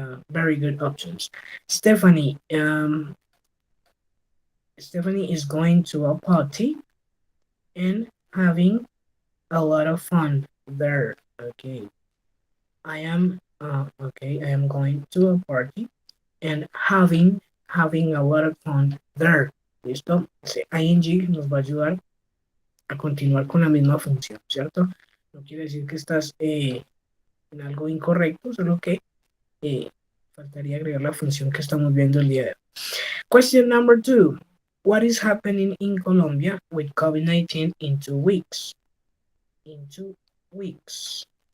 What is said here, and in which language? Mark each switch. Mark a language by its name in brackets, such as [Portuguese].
[English] Very good options. Stephanie, Stephanie is going to a party and having a lot of fun there. Okay, I am going to a party and having a lot of fun there. [Spanish] ¿Listo? Ese ing nos va a ayudar a continuar con la misma función, ¿cierto? No quiere decir que estás en algo incorrecto, solo que faltaría agregar la función que estamos viendo el día de hoy. [English] Question number 2. What is happening in Colombia with COVID-19 in 2 weeks? In 2 weeks.